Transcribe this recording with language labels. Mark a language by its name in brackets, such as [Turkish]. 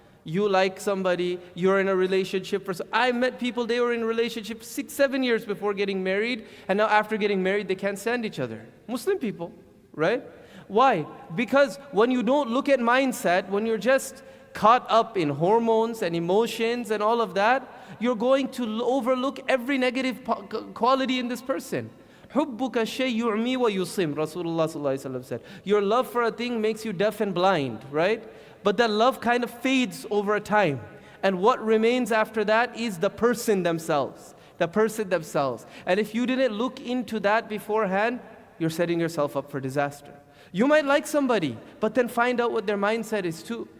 [English] You like somebody, you're in a relationship. I met people, they were in a relationship 6, 7 years before getting married, and now after getting married, they can't stand each other. Muslim people, right? Why? Because when you don't look at mindset, when you're just caught up in hormones and emotions and all of that, you're going to overlook every negative quality in this person. [Arabic] حُبُّكَ الشَّيْء يُعْمِي وَيُصِمْ [English] Rasulullah said. Your love for a thing makes you deaf and blind, right? But that love kind of fades over time. And what remains after that is the person themselves. The person themselves. And if you didn't look into that beforehand, you're setting yourself up for disaster. You might like somebody, but then find out what their mindset is too.